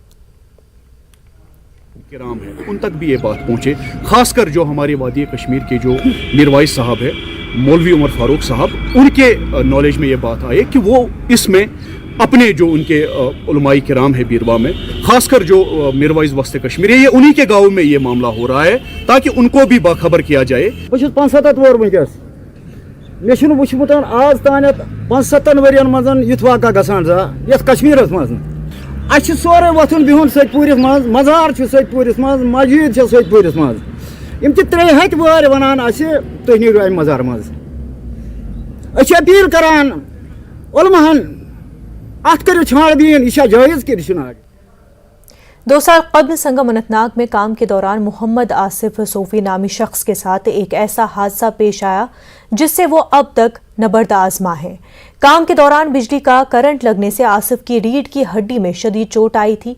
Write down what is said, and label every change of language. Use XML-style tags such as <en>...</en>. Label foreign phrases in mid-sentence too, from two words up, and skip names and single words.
<ur>کرام ہے ان تک بھی یہ بات پہنچے، خاص کر جو ہمارے وادی کشمیر کے جو میرواعظ صاحب ہے، مولوی عمر فاروق صاحب، ان کے نالج میں یہ بات آئے کہ وہ اس میں اپنے جو ان کے علمائے کرام ہے بیروا میں، خاص کر جو میرواعظ وسطی کشمیر ہے، یہ انہی کے گاؤں میں یہ معاملہ ہو رہا ہے تاکہ ان کو بھی باخبر کیا جائے.</ur> <ks>आज तान 75 वरियन मजन युथ वाक़ा गसान यथ कश्मीरस मज सोरे वथुन बिहुन सतपूरिस मज मजार सतपूरिस मज मस्जिद सतपूरिस मज यम त्रे हथ वार वनान तुह नीरो अम मजार मज अपील करान उलमहन अत करो छानबीन यह जायज़ कि</ks> <ur>2 سال قبل سنگم اننت ناگ میں کام کے دوران محمد آصف صوفی نامی شخص کے ساتھ ایک ایسا حادثہ پیش آیا جس سے وہ اب تک نبرد آزما ہے. کام کے دوران بجلی کا کرنٹ لگنے سے آصف کی ریڑھ کی ہڈی میں شدید چوٹ آئی تھی.</ur>